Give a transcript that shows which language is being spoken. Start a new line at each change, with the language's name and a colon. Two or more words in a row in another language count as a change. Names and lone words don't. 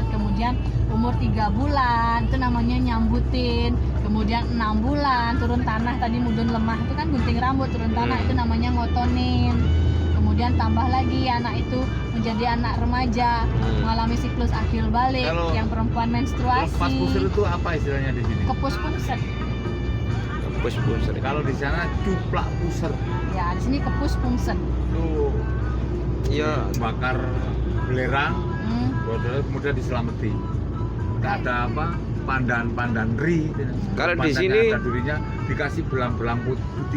Indonesian: Kemudian umur 3 bulan itu namanya nyambutin. Kemudian 6 bulan turun tanah tadi
Javanese: mudun lemah
Indonesian: itu kan gunting rambut, turun tanah itu namanya ngotonin. Kemudian tambah lagi anak itu menjadi anak remaja, mengalami siklus akhir balik, Kalau yang perempuan menstruasi. Lepas pusir itu apa istilahnya di sini?
Balinese: Kepus pungset. Kepus-pus.
Indonesian: Kalau di sana
Javanese: cuplak puser
Indonesian: Ya, di sini
Balinese: kepus pungset.
Indonesian: itu Iya. bakar belerang, Hmm. kemudian diselamati. Nggak ada apa pandan-pandan ri. Kalau di Pandannya sini- ada durinya dikasih belang-belang putih.